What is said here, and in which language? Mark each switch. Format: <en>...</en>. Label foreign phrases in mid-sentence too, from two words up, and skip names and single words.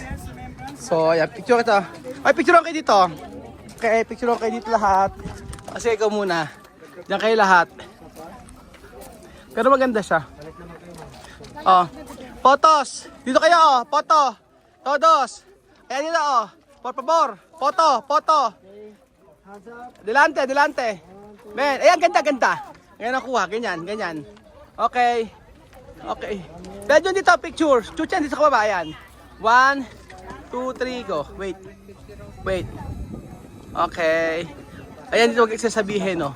<tl>So, ayan, picture kita. Ay, picture kayo dito. Okay, picture kayo dito lahat. Kasi ikaw muna. Diyan kayo lahat. Pero maganda siya. Oh. Photos. Dito kayo, oh. Photo. Todos. Ayan dito,</tl> <es>oh. Por favor. Photo. Delante.</es> <tl>Men, ayan, ganda. Ngayon nakuha, ganyan. Okay. Medyo dito, picture. Chuchan, dito sa kababa, ayan.</tl> <en>1, 2, 3, go. Wait. Okay.</en> <tl>Ayan, dito huwag sasabihin, no.</tl>